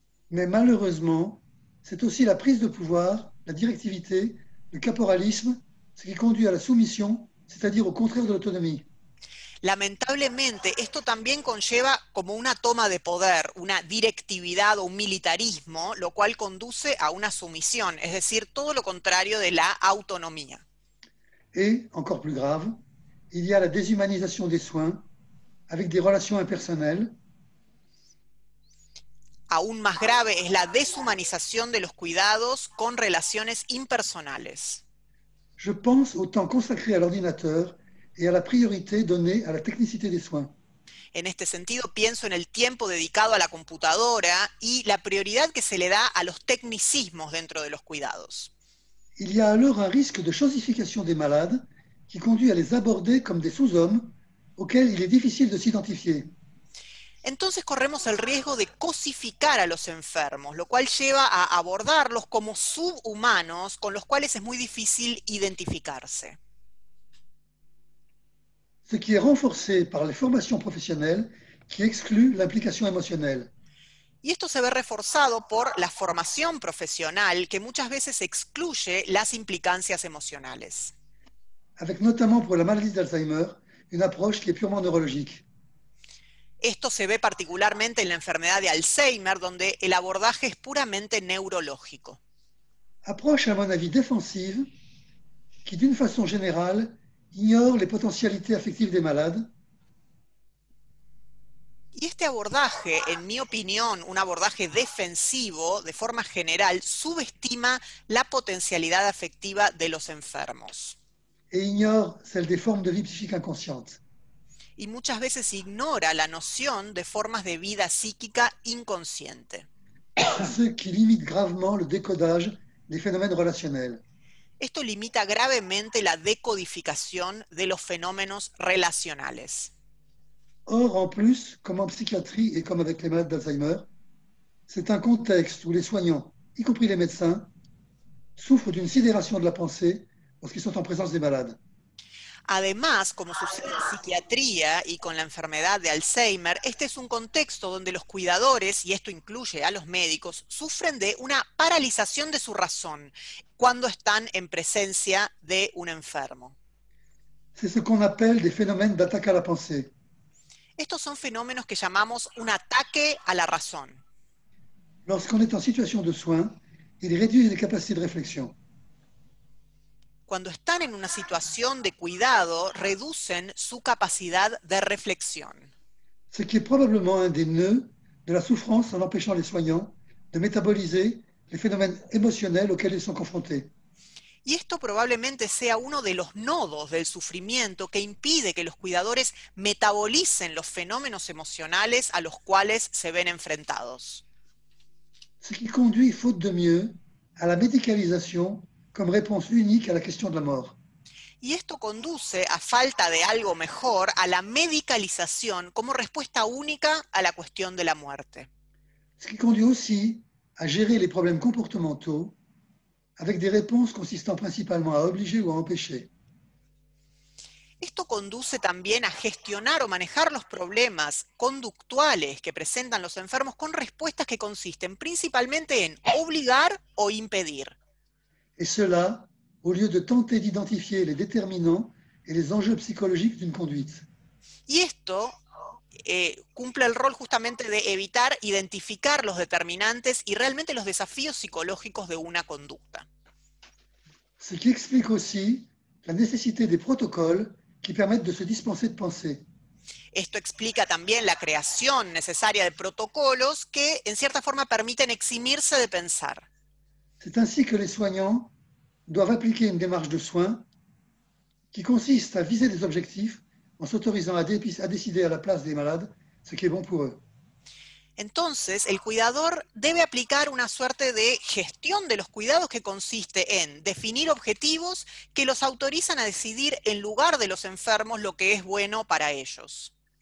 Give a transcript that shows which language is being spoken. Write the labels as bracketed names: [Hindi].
[French] Mais malheureusement, c'est aussi la prise de pouvoir, la directivité, le caporalisme, ce qui conduit à la soumission, c'est-à-dire au contraire de l'autonomie. [Spanish] Lamentablemente, esto también conlleva como una toma de poder, una directividad o un militarismo, lo cual conduce a una sumisión, es decir, todo lo contrario de la autonomía. [French] Et, encore plus grave, il y a la déshumanisation des soins avec des relations impersonnelles. [Spanish] Aún más grave es la deshumanización de los cuidados con relaciones impersonales. [French] Je pense au temps consacré à l'ordinateur et à la priorité donnée à la technicité des soins. [Spanish] En este sentido, pienso en el tiempo dedicado a la computadora y la prioridad que se le da a los tecnicismos dentro de los cuidados. [French] Il y a alors un risque de chosification des malades qui conduit à les aborder comme des sous-hommes auxquels il est difficile de s'identifier. [Spanish] Entonces corremos el riesgo de cosificar a los enfermos, lo cual lleva a abordarlos como subhumanos con los cuales es muy difícil identificarse. [French] Ce qui est renforcé par les formations professionnelles qui excluent l'implication émotionnelle. [Spanish] Y esto se ve reforzado por la formación profesional que muchas veces excluye las implicancias emocionales. [French] Avec notamment pour la maladie d'Alzheimer, une approche qui est purement neurologique. [Spanish] Esto se ve particularmente en la enfermedad de Alzheimer, donde el abordaje es puramente neurológico. [French] Approche, à mon avis, défensive, qui d'une façon générale ignore les potentialités affectives des malades. [Spanish] Y este abordaje, en mi opinión, un abordaje defensivo, de forma general, subestima la potencialidad afectiva de los enfermos. [French] et ignore celle des formes de vie psychique inconscientes. [Spanish] Y muchas veces ignora la noción de formas de vida psíquica inconsciente. [French] Ce qui limite gravement le décodage des phénomènes relationnels. [Spanish] Esto limita gravemente la decodificación de los fenómenos relacionales. [French] Or, en plus, comme en psychiatrie et comme avec les malades d'Alzheimer, c'est un contexte où les soignants, y compris les médecins, souffrent d'une sidération de la pensée lorsqu'ils sont en présence des malades. [Spanish] Además, como sucede en psiquiatría y con la enfermedad de Alzheimer, este es un contexto donde los cuidadores, y esto incluye a los médicos, sufren de una paralización de su razón cuando están en presencia de un enfermo. [French] C'est ce qu'on appelle des phénomènes d'attaque à la pensée. [Spanish] Estos son fenómenos que llamamos un ataque a la razón. [French] Lorsqu'on est en situation de soins, ils réduisent les capacités de réflexion. [Spanish] Cuando están en una situación de cuidado, reducen su capacidad de reflexión. [French] Ce qui est probablement un des nœuds de la souffrance en empêchant les soignants de métaboliser les phénomènes émotionnels auxquels ils sont confrontés. [Spanish] Y esto probablemente sea uno de los nodos del sufrimiento que impide que los cuidadores metabolicen los fenómenos emocionales a los cuales se ven enfrentados. [French] Ce qui conduit, faute de mieux, à la médicalisation comme réponse unique à la question de la mort. [Spanish] Y esto conduce, a falta de algo mejor, a la medicalización como respuesta única a la cuestión de la muerte. [French] Ce qui conduit aussi à gérer les problèmes comportementaux avec des réponses consistant principalement à obliger ou à empêcher. [Spanish] Esto conduce también a gestionar o manejar los problemas conductuales que presentan los enfermos con respuestas que consisten principalmente en obligar o impedir. [French] Et cela, au lieu de tenter d'identifier les déterminants et les enjeux psychologiques d'une conduite. [Spanish] Y esto cumple el rol justamente de evitar identificar los determinantes y realmente los desafíos psicológicos de una conducta. [French] Ce qui explique aussi la nécessité des protocoles qui permettent de se dispenser de penser. [Spanish] Esto explica también la creación necesaria de protocolos que en cierta forma permiten eximirse de pensar. [French] C'est ainsi que les soignants doivent appliquer une démarche de soins qui consiste à viser des objectifs en s'autorisant à décider à la place des malades ce qui est bon pour eux. [Spanish] Entonces, el cuidador debe aplicar una suerte de gestión de los cuidados que consiste en definir objetivos que los autorizan a decidir en lugar de los enfermos lo que es bueno para ellos.